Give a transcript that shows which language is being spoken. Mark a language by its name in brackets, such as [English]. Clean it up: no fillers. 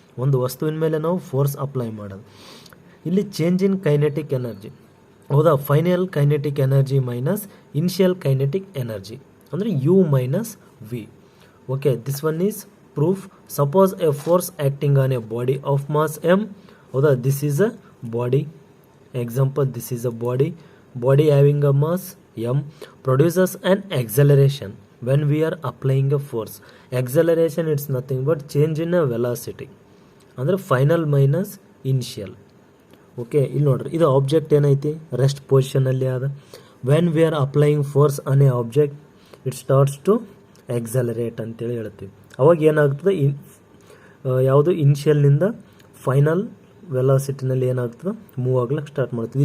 [Kannada] ಒಂದು ವಸ್ತುವಿನ ಮೇಲೆ ನಾವು [English] Force apply ಮಾಡೋದು. ಇಲ್ಲಿ change in kinetic energy, ಹೌದಾ, final kinetic energy minus initial kinetic energy ಅಂದರೆ U minus V. Okay, this one is proof. Suppose a force acting on a body of mass m, ಹೌದಾ, this is a body. Example, this is a body having a mass m produces an acceleration when we are applying a force. Acceleration, it's nothing but change in a velocity ಅಂದರೆ final minus initial. [Kannada] Okay, ಇಲ್ಲಿ ನೋಡ್ರಿ, ಇದು object ಏನೈತಿ rest ಪೊಸಿಷನಲ್ಲಿ ಅದ. [English] when we are applying force on a object, it starts to accelerate [Kannada] ಅಂತೇಳಿ ಹೇಳ್ತೀವಿ. ಅವಾಗ ಏನಾಗ್ತದೆ, ಯಾವುದು ಇನಿಷಿಯಲ್ನಿಂದ ಫೈನಲ್ ವೆಲಾಸಿಟಿನಲ್ಲಿ ಏನಾಗ್ತದೆ, ಮೂವ್ ಆಗ್ಲಿಕ್ಕೆ ಸ್ಟಾರ್ಟ್ ಮಾಡ್ತದೆ.